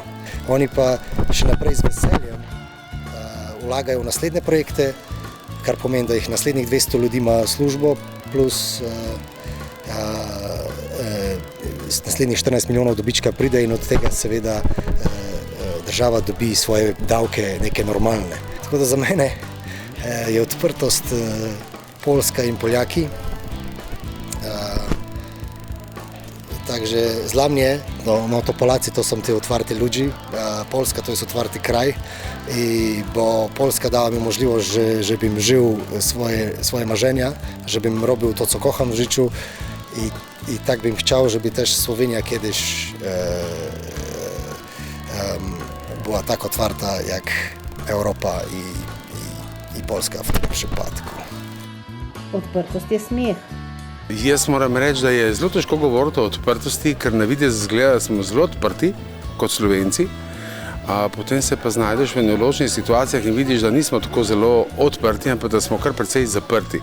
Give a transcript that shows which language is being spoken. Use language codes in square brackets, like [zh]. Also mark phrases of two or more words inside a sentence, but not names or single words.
[sl] Oni pa še naprej z veseljem vlagajo v naslednje projekte, kar pomeni, da jih naslednjih 200 ljudi ima službo, plus naslednjih 14 milijonov dobička pride in od tega seveda država dobi svoje davke neke normalne. Tako da za mene je odprtost Poljska in Poljaki. [pl] Takže za mnie, no to Polacy to są te otwarte ludzie, Polska to jest otwarty kraj, bo Polska dała mi możliwość, żebym żył swoje marzenia, żebym robił to, co kocham w życiu i tak bym chciał, żeby też Słowenia kiedyś była tak otwarta jak Europa i Polska w tym przypadku. [sl] Odprtost je smeh. Jaz moram reči, da je zelo težko govoriti o odprtosti, ker na videz zgleda, da smo zelo odprti kot Slovenci, potem se pa znajdeš v neodločnih situacijah in vidiš, da nismo tako zelo odprti, ampak da smo kar precej zaprti.